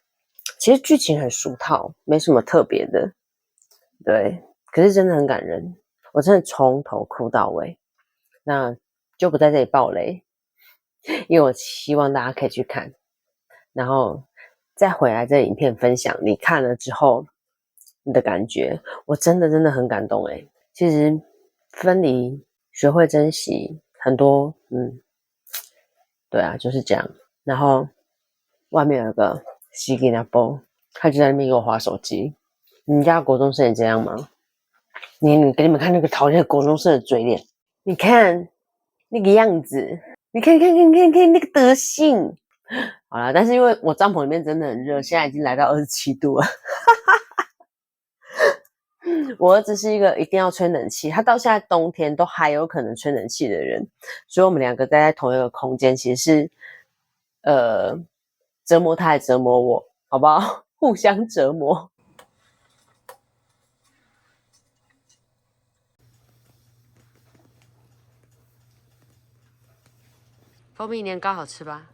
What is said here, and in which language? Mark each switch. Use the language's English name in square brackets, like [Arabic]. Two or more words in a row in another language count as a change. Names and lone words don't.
[Chinese] 其實劇情很俗套，沒什麼特別的，對，可是真的很感人。我真的從頭哭到尾，那就不在這裡爆雷，因為我希望大家可以去看，然後再回來這影片分享你看了之後你的感覺。我真的很感動誒。其實分離學會珍惜很多，對啊，就是這樣。然後外面有個西吉那波，他就在那邊給我滑手機。你們家國中生也這樣嗎？你給你們看那個討厭的國中生的嘴臉，你看那個樣子，你看那個德性。好啦，但是因為我帳篷裡面真的很熱，現在已經來到27度了。我兒子是一個一定要吹冷氣，他到現在冬天都還有可能吹冷氣的人，所以我們兩個待在同一個空間，其實是折磨他，也折磨我，好不好？互相折磨。蜂蜜年糕好吃吧？